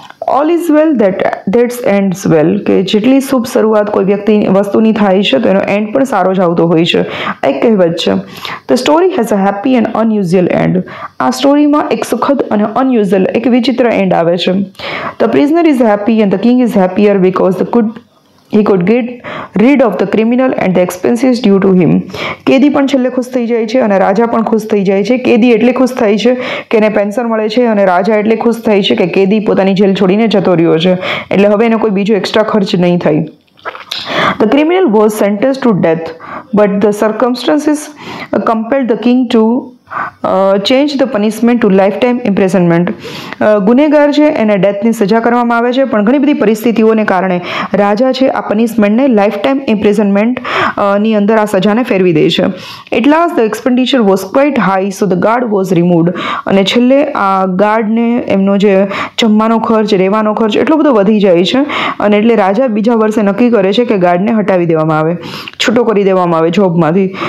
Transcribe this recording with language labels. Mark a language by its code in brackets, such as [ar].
[en] All is well that's ends well. [gu] કે જેટલી શુભ શરૂઆત કોઈ વ્યક્તિ વસ્તુની થાય છે તો એનો એન્ડ પણ સારો જ આવતો હોય છે, એક કહેવત છે. [en] The story has a happy end unusual end. [gu] આ સ્ટોરીમાં એક સુખદ અને અનયુઝ્યુઅલ એક વિચિત્ર એન્ડ આવે છે. [en] The prisoner is happy and the king is happier because he could get rid of the criminal and the expenses due to him. [gu] કેદી પણ છેલ્લે ખુશ થઈ જાય છે અને રાજા પણ ખુશ થઈ જાય છે. કેદી એટલે ખુશ થાય છે કે એને પેન્શન મળે છે અને રાજા એટલે ખુશ થાય છે કે કેદી પોતાની જેલ છોડીને જતો રહ્યો છે, એટલે હવે એને કોઈ બીજો એક્સ્ટ્રા ખર્ચ નહીં થાય. [en] The criminal was sentenced to death, but the circumstances compelled the king to change the punishment to life time imprisonment. [gu] ગુનેગાર છે એને ડેથની સજા કરવામાં આવે છે, પણ ઘણી બધી પરિસ્થિતિઓને કારણે રાજા છે આ પનિશમેન્ટને લાઈફ ટાઈમ ઇમ્પ્રિઝનમેન્ટ ની અંદર આ સજાને ફેરવી દે છે. [en] At last the expenditure was quite high, so the guard was removed. [gu] અને છેલ્લે આ ગાર્ડને એમનો જે જમવાનો ખર્ચ, રહેવાનો ખર્ચ એટલો બધો વધી જાય છે અને એટલે રાજા બીજા વર્ષે નક્કી કરે છે કે ગાર્ડને હટાવી દેવામાં આવે, છૂટો કરી દેવામાં આવે જોબમાંથી.